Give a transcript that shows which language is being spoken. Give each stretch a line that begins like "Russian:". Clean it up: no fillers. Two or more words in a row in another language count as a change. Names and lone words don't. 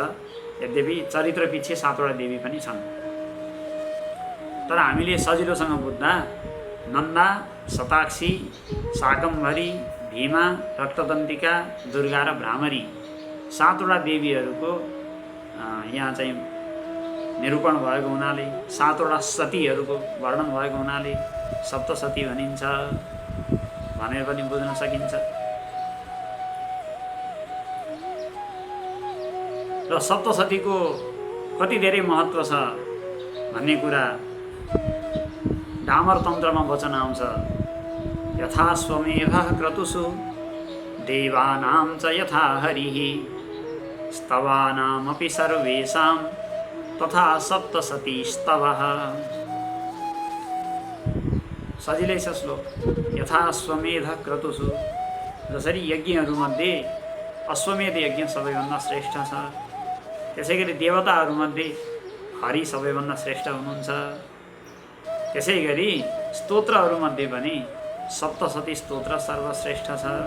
Nepali: यद्यपि चरित्रपिच्छे 7वटा देवी पनि छन्, तर हामीले सजिलोसँग बुझ्दा नन्दा, शताक्षी, शाकम्भरी, भीमा, रक्तदन्तिका, दुर्गा र भ्रामरी 7वटा देवीहरूको यहाँ चाहिँ निरूपण भएको हुनाले, 7वटा सतीहरूको वर्णन भएको हुनाले सप्तशती भनिन्छ भनेर पनि बुझ्न सकिन्छ। र सप्तशतीको कति धेरै महत्त्व छ भन्ने कुरा डामर तन्त्रमा वचन आउँछ।
Sanskrit: यथा स्वमेधः क्रतुषु देवानां च यथा हरिः स्तवानामपि सर्वेषां तथा सप्तशती स्तवः।
Nepali: सजिलै छ श्लोक।
Sanskrit: यथा अश्वमेध क्रतुषु,
Nepali: जसरी यज्ञहरूमध्ये अश्वमेध यज्ञ सबैभन्दा श्रेष्ठ छ, त्यसै गरी देवताहरूमध्ये हरि सबैभन्दा श्रेष्ठ हुनुहुन्छ। त्यसै गरी स्तोत्रहरूमध्ये पनि सप्तशती स्तोत्र सर्वश्रेष्ठ छ।